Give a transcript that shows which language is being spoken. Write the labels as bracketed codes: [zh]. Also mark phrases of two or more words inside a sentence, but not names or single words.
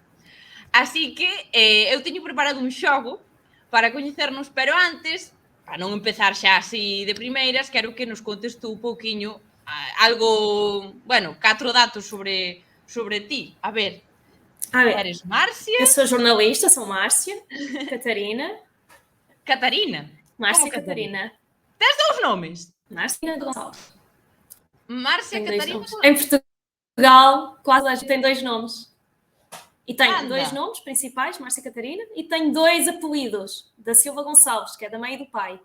[gl] Así que eu teño preparado un xogo para coñecernos, pero antes, para non empezar xa así de primeiras, quero que nos contes tú un pouquiño algo, 4 datos sobre ti. A ver, eres Marcia? [pt] Eu sou jornalista, sou Márcia Catarina. Catarina? Márcia Catarina. [gl] Tens dous nomes? [pt] Márcia Gonçalves. Márcia Catarina? Em Portugal, quase a gente tem 2 nomes. E tenho 2 nomes principais, Márcia Catarina, e tenho 2 apelidos, da Silva Gonçalves, que é da mãe e do pai.